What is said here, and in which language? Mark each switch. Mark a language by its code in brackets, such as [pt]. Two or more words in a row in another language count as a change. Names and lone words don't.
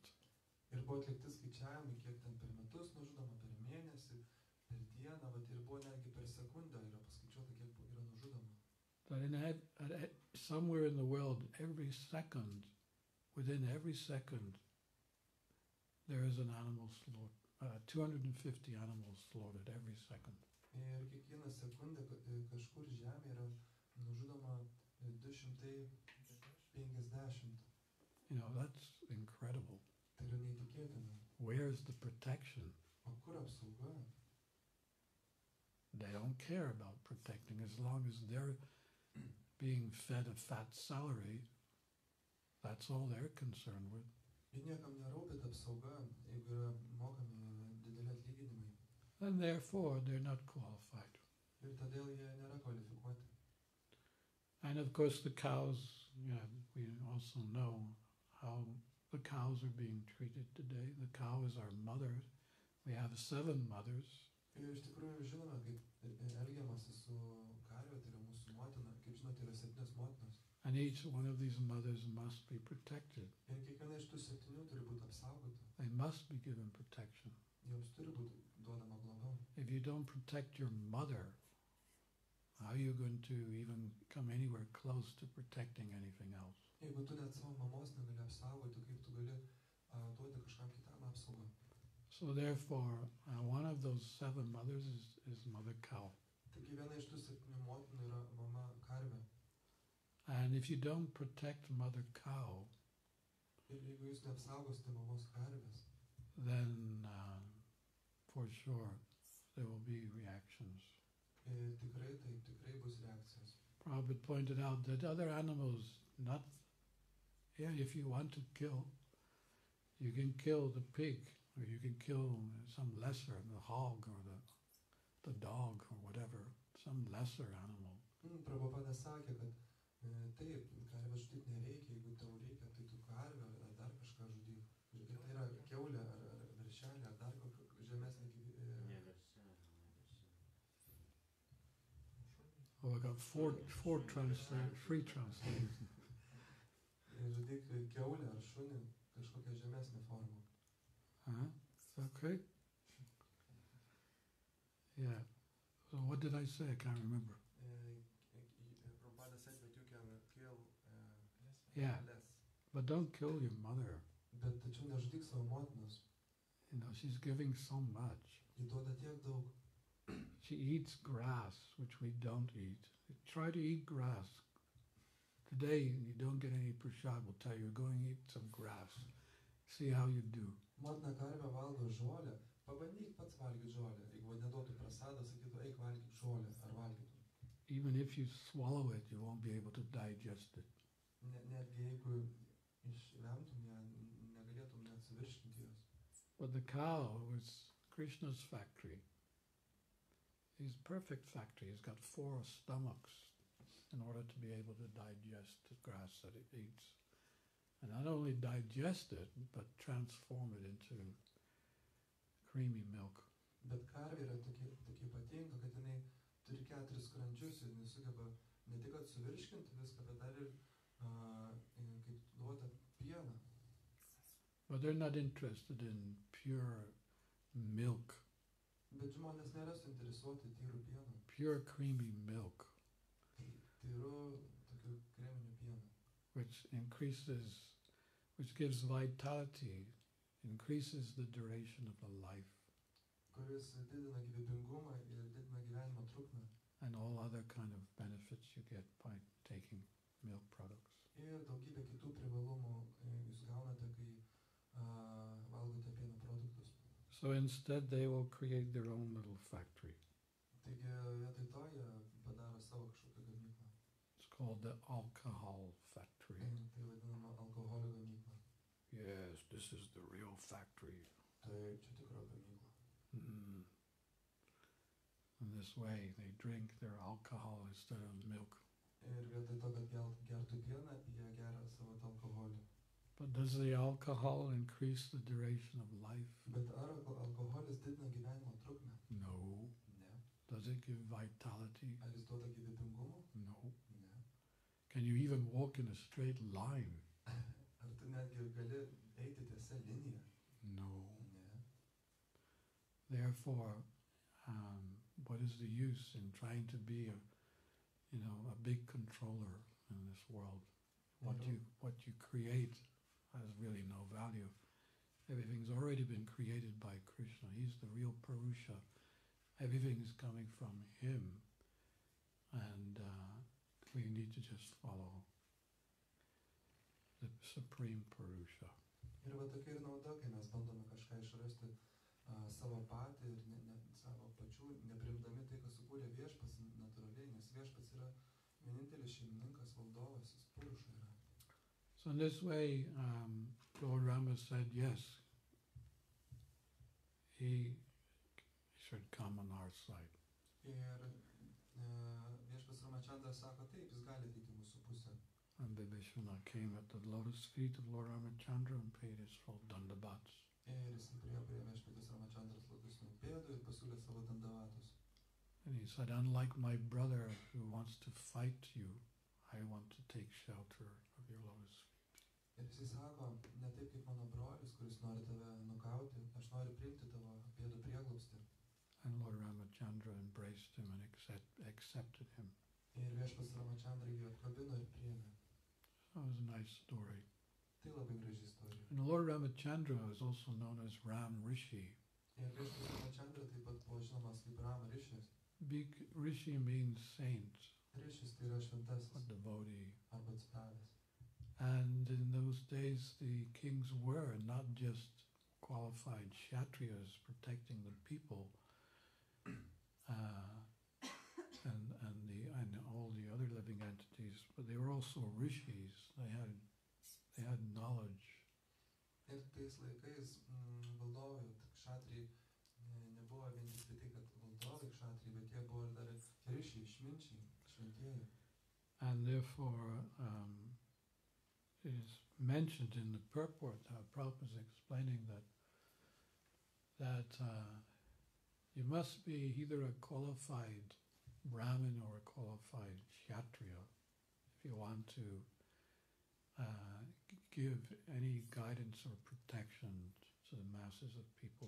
[lt] Ir buvo atlikti skaičiavimai, kiek ten per metus nužudoma, per mėnesį, per dieną, bet ir buvo netgi per sekundę yra paskaičiuota, kiek yra nužudoma. [en] That somewhere in the world, every second, within every second, there is an animal slaughtered, 250 animals slaughtered every second. [lt] Ir kiekvieną sekundę kažkur žemė yra nužudoma 250. [en] You know, that's incredible. [lt] Tai yra neįtikėtina. [en] Where's the protection? [lt] O kur apsauga? [en] They don't care about protecting as long as they're being fed a fat salary. That's all they're concerned with. [lt] Ir niekam nerūpi ta apsauga, jeigu yra mokami dideli atlyginimai. [en] And therefore, they're not qualified. [lt] Ir todėl jie nėra kvalifikuoti. [en] And of course, the cows, we also know how the cows are being treated today. The cow is our mother. We have 7 mothers. [lt] Ir iš tikrųjų žinome, kaip elgiamasi su karve, tai yra mūsų motina. Kaip žinote, yra 7 motinos. [en] And each one of these mothers must be protected. [lt] Ir kiekviena iš tų 7 turi būti apsaugota. [en] They must be given protection. [lt] Joms turi būti duodama globa. [en] If you don't protect your mother, how are you going to even come anywhere close to protecting anything else? [lt] Jeigu tu net savo mamos negali apsaugoti, kaip tu gali duoti kažkam kitam apsaugą. [en] So therefore, one of those 7 mothers is Mother Cow. [lt] Taigi viena iš tų 7 motinų yra mama karvė. [en] And if you don't protect Mother Cow, [lt] Ir jeigu jūs neapsaugosite mamos karvės, [en] then for sure there will be reactions. [lt] tikrai bus reakcijos. [en] Prabhupada pointed out that other animals, if you want to kill, you can kill the pig, or you can kill some lesser, the hog or the dog or whatever, some lesser animal. [lt] Prabhupada sakė, kad taip, karvę žudyti nereikia, jeigu tau reikia, tai tu karvę ar dar kažką žudyk. Ir tai yra kiaulė ar veršelė ar dar kokia žemesnė gyvybė. [en] Oh, I got four free translations. [lt] Žudyk kiaulę ar šunį, kažkokią žemesnę formą. [en] Okay. Yeah. So what did I say? I can't remember. Prabhupada said that you can kill Yeah. less. But don't kill your mother. [lt] Bet tačiau nežudyk savo motinos. [en] You know, she's giving so much. [lt] Ji duoda tiek daug. [en] She eats grass, which we don't eat. Try to eat grass. Today, you don't get any prashad. We'll tell you, go and eat some grass. See how you do. [lt] Motina karvė valgo žolę. Pabandyk pats valgyti žolę. Jeigu neduotų prasadą, sakytų, eik valgyti žolę ar valgytum. [en] Even if you swallow it, you won't be able to digest it. [lt] Netgi jeigu išvemtum ją, negalėtum net suvirškinti jos. [en] But the cow is Krishna's factory. He's a perfect factory. He's got 4 stomachs in order to be able to digest the grass that it eats. And not only digest it, but transform it into creamy milk. [lt] Bet karvė yra tokia ypatinga, kad jinai turi 4 skrandžius ir jinai sugeba ne tik kad suvirškinti viską, bet dar ir kaip duota pieną. [en] But they're not interested in pure milk, [lt] Bet žmonės nėra suinteresuoti tyrų pienu, [en] pure creamy milk, [lt] tyru tokiu kreminiu pienu, [en] which gives vitality, increases the duration of the life, [lt] kuris didina gyvybingumą ir didina gyvenimo trukmę. [en] and all other kind of benefits you get by taking milk products. [lt] Ir daugybė kitų privalumų jūs gaunate, kai valgote pieno produktus. [en] So instead they will create their own little factory. [lt] Taigi vietoj to jie padaro savo kažkokią gamyklą. [en] It's called the alcohol factory. [lt] Tai vadinama alkoholio gamykla. [en] Yes, this is the real factory. [lt] Tai čia tikra gamykla. Mm. [en] In this way they drink their alcohol instead of milk. [lt] Ir vietoj to, kad gertų pieną, jie geria savo tą alkoholį. [en] But does the alcohol increase the duration of life? [lt] Bet ar alkoholis didina gyvenimo trukmę? [en] No. [lt] Ne. [en] Does it give vitality? [lt] Ar jis duoda gyvybingumo? [en] No. [lt] Ne. [en] Can you even walk in a straight line? [lt] Ar tu netgi gali eiti tiesia linija? [en] No. [lt] Ne. [en] Therefore, what is the use in trying to be a big controller in this world? What you create has really no value. Everything's already been created by Krishna. He's the real Purusha. Everything is coming from him, and we need to just follow the Supreme Purusha. [lt] Ir va tokia ir nauda, kai mes bandome kažką išrasti savo patį ir savo pačių, neprimdami tai, kas sukūrė viešpats natūraliai, nes viešpats yra vienintelis šeimininkas, valdovas, jis Purusha yra. [en] So in this way, Lord Rama said, yes, he should come on our side. [lt] Ir viešpats Ramachandra sako, taip, jis gali ateiti į mūsų pusę. [en] And Vibhishana came at the lotus feet of Lord Ramachandra and paid his full dandavats. [lt] Ir jis priėjo prie viešpatės Ramachandros lotusinių pėdų ir pasiūlė savo dandavatus. [en] And he said, unlike my brother who wants to fight you, I want to take shelter of your lotus feet. [lt] Ir jis sako, ne taip kaip mano brolis, kuris nori tave nukauti, aš noriu priimti tavo pėdų prieglobstį. [en] And Lord Ramachandra embraced him and accepted him. [lt] Ir viešpats Ramachandra jį apkabino ir priėmė. [en] That was a nice story. [lt] Tai labai graži istorija. [en] And Lord Ramachandra is also known as Ram Rishi. [lt] Ir viešpats Ramachandra taip pat buvo žinomas kaip Rama Rishis. [en] Rishi means saint [lt] Rishis tai yra [en] or [lt] šventasis [en] devotee. [lt] arba atstovas. [en] And in those days the kings were not just qualified kshatriyas protecting the people and all the other living entities, but they were also rishis. They had knowledge. [lt] Ir tais laikais valdovai, kšatriai, nebuvo vien tik tai, kad valdovai kšatriai, bet jie buvo ir dar rišiai, išminčiai, šventieji. [en] And therefore it is mentioned in the purport, Prabhupada is explaining that you must be either a qualified Brahmin or a qualified Kshatriya if you want to give any guidance or protection to the masses of people.